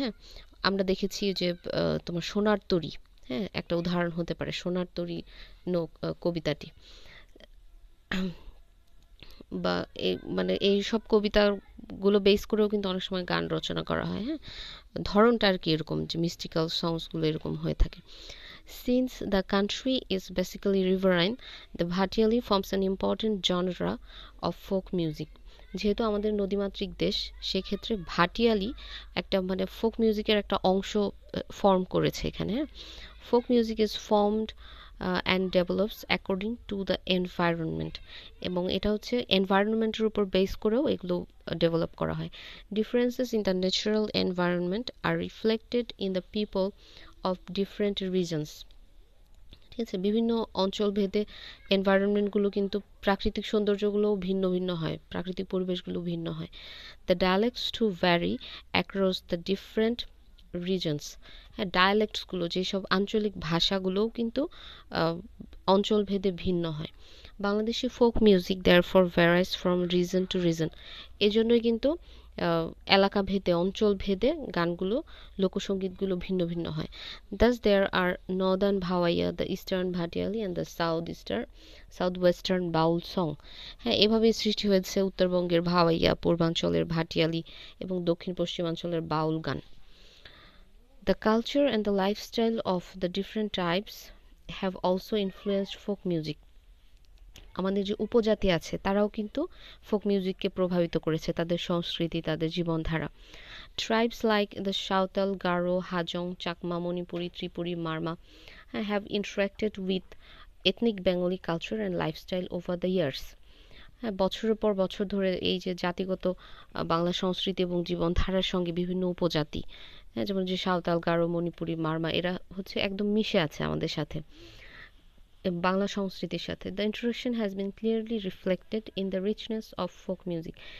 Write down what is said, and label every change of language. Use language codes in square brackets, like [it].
[bn] হ্যাঁ, আমরা দেখেছি যে তোমার সোনার তরী, হ্যাঁ, একটা উদাহরণ হতে পারে সোনার তরী কবিতাটি, বা মানে এই সব কবিতাগুলো বেস করেও কিন্তু অনেক সময় গান রচনা করা হয়। হ্যাঁ, ধরনটা আর কি এরকম, যে মিস্টিক্যাল সংসগুলো এরকম হয়ে থাকে। [en] Since the country is basically riverine, the Bhatiyali forms an important genre of folk music. [bn] যেহেতু আমাদের নদীমাতৃক দেশ, সেক্ষেত্রে ভাটিয়ালি একটা মানে ফোক মিউজিকের একটা অংশ ফর্ম করেছে এখানে। [en] folk music is formed and develops according to the environment, [bn] এবং এটা হচ্ছে এনভায়রনমেন্টের উপর বেস করেও এগুলো ডেভেলপ করা হয়। [en] Differences in the natural environment are reflected in the people of different regions. [bn] ঠিক আছে, বিভিন্ন অঞ্চল ভেদে এনভায়রনমেন্টগুলো কিন্তু প্রাকৃতিক সৌন্দর্যগুলোও ভিন্ন ভিন্ন হয়, প্রাকৃতিক পরিবেশগুলো ভিন্ন হয়। [en] The dialects to vary across the different regions. [bn] হ্যাঁ, ডায়ালেক্টসগুলো যেসব আঞ্চলিক ভাষাগুলোও কিন্তু অঞ্চল ভেদে ভিন্ন হয়। [en] Bangladeshi folk music therefore varies from region to region. [bn] এজন্যই কিন্তু এলাকা ভেদে, অঞ্চল ভেদে গানগুলো, লোকসঙ্গীতগুলো ভিন্ন ভিন্ন হয়। [en] Thus there are northern Bhawaiya, the eastern Bhatiali and the south western Baul song. [bn] হ্যাঁ, এভাবেই সৃষ্টি হয়েছে উত্তরবঙ্গের ভাওয়াইয়া, পূর্বাঞ্চলের ভাটিয়ালি এবং দক্ষিণ পশ্চিমাঞ্চলের বাউল গান। [en] The culture and the lifestyle of the different tribes have also influenced folk music. [bn] আমাদের যে উপজাতি আছে তারাও কিন্তু ফোক মিউজিককে প্রভাবিত করেছে, তাদের সংস্কৃতি, তাদের জীবনধারা। [en] Tribes like the Saotal, Garo, Hajong, Chakma, Manipuri, Tripuri, Marma have interacted with ethnic Bengali culture and lifestyle over the years. [bn] হ্যাঁ, বছরের পর বছর ধরে এই যে জাতিগত বাংলা সংস্কৃতি এবং জীবনধারার সঙ্গে বিভিন্ন উপজাতি, হ্যাঁ, যেমন যে সাঁওতাল, গারো, মণিপুরি, মারমা, এরা হচ্ছে একদম মিশে আছে আমাদের সাথে, বাংলা সংস্কৃতির সাথে। [en] The introduction has been clearly reflected in the richness of folk music.